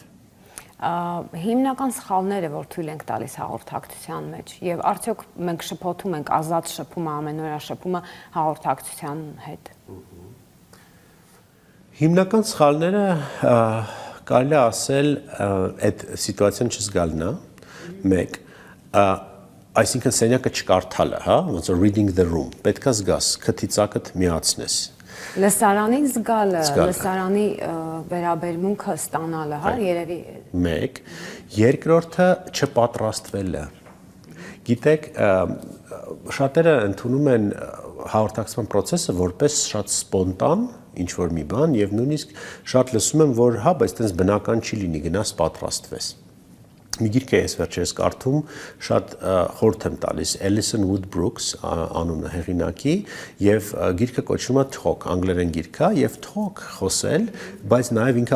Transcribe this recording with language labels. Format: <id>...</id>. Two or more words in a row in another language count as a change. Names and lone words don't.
<hy>Հիմնական սխալները, որ թույլ ենք տալիս հաղորդակցության մեջ եւ արդյոք մենք շփոթում ենք ազատ շփումը, ամենօրյա շփումը հաղորդակցության հետ։ Հիմնական սխալները կարելի է ասել այդ սիտուացիան չզգալն է, մեկ, այսինքն սենյակը չկարդալը, հա, ոնց որ</hy> <en>reading the room,</en> <hy>պետքա զգաս, քթիծակդ միացնես։ Լսարանին զգալը, լսարանի վերաբերմունքը ստանալը, հա, երևի։ Մեկ, երկրորդը չպատրաստվելը։ Գիտեք, շատերը ընդունում են հաղորդակցման process-ը որպես շատ սպոնտան ինչ որ մի բան եւ նույնիսկ շատ լսում եմ, որ հա, բայց այդպես բնական չի լինի, գնաս պատրաստվես։ Մի գիրք է ես վերջերս կարդում, շատ խորհուրդ եմ տալիս Alison Wood Brooks անունը հեղինակի եւ գիրքը կոչվում է Talk, անգլերեն գիրք է եւ Talk խոսել, բայց նաեւ ինքը</hy>